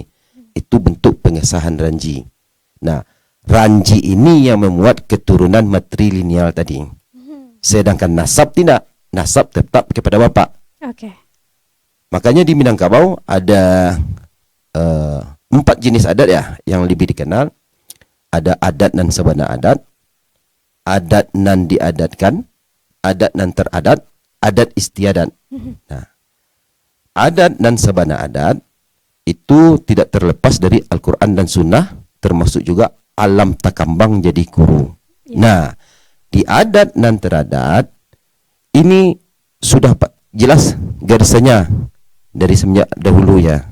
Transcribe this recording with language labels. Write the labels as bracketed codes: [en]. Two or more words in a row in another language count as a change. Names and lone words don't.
[id] Itu bentuk pengesahan ranji. Nah, ranji ini yang memuat keturunan matrilineal tadi. Sedangkan nasab tidak. Nasab tetap kepada bapak. Oke. Makanya di Minangkabau ada 4 jenis adat ya yang lebih dikenal. Ada [min] adat nan sabana adat, adat nan diadatkan, adat nan teradat, [id] adat istiadat. Nah, [min] adat nan sabana adat [id] itu tidak terlepas dari Al-Quran dan Sunnah, termasuk juga [min] alam takambang jadi guru. [id] Nah, di [min] adat nan teradat [id] ini sudah jelas garisnya dari semenjak dahulu ya.